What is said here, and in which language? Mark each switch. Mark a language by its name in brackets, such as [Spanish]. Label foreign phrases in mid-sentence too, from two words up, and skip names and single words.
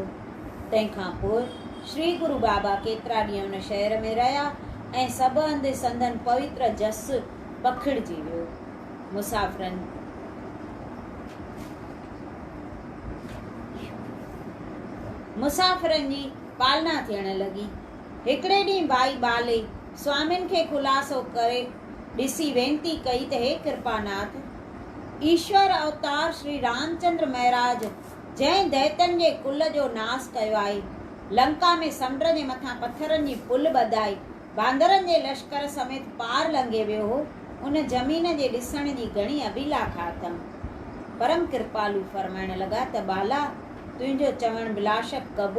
[Sindhi] तंहिंखां पोइ श्री गुरु बाबा केतिरा ॾींहं उन शहर में रहिया ऐं सभु हंधि संदन पवित्र जस पखिड़िजी वियो। मुसाफ़िरनि जी पालना थियण लॻी। हिकिड़े ॾींहुं भाई बाले स्वामियुनि खे ख़ुलासो करे ॾिसी वेनती कई त हे कृपानाथ, ईश्वर अवतार श्री रामचंद्र महाराज जंहिं दैतनि जे कुल जो नास कयो आहे, लंका में समुंड जे मथां पत्थरनि जी पुल ॿधाई बांदरनि जे लश्कर समेत पार लंघे वियो हो, उन ज़मीन जे ॾिसण जी घणी अभिलाखा अथमि। परम कृपालु फरमाइण लॻा त बाला तुंहिंजो चवण बिलाशक कबो।